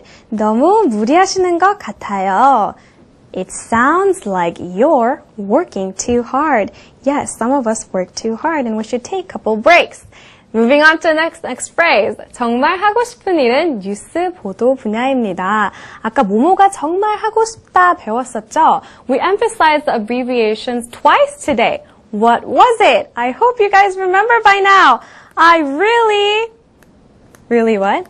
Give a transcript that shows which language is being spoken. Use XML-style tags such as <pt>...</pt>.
<ko>너무 무리하시는 것 같아요.</ko> <en>It sounds like you're working too hard. Yes, some of us work too hard and we should take a couple breaks. Moving on to the next phrase.</en> <ko>정말 하고 싶은 일은 뉴스 보도 분야입니다. 아까 뭐뭐가 정말 하고 싶다 배웠었죠?</ko> <en>We emphasized the abbreviations twice today. What was it? I hope you guys remember by now. I really what?</en>